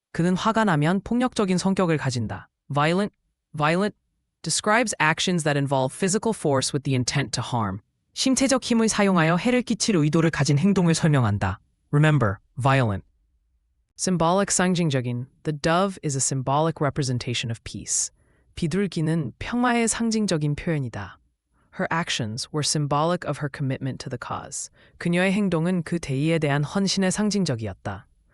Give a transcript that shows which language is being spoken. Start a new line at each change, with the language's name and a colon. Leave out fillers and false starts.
Korean: 그는 화가 나면 폭력적인 성격을 가진다.
English: Violent describes actions that involve physical force with the intent to harm.
Korean: 신체적 힘을 사용하여 해를 끼칠 의도를 가진 행동을 설명한다.
English: Remember, violent. Symbolic 상징적인. The dove is a symbolic representation of peace.
Korean: 비둘기는 평화의 상징적인 표현이다.
English: Her actions were symbolic of her commitment to the cause.
Korean: 그녀의 행동은 그 대의에 대한 헌신의 상징적이었다.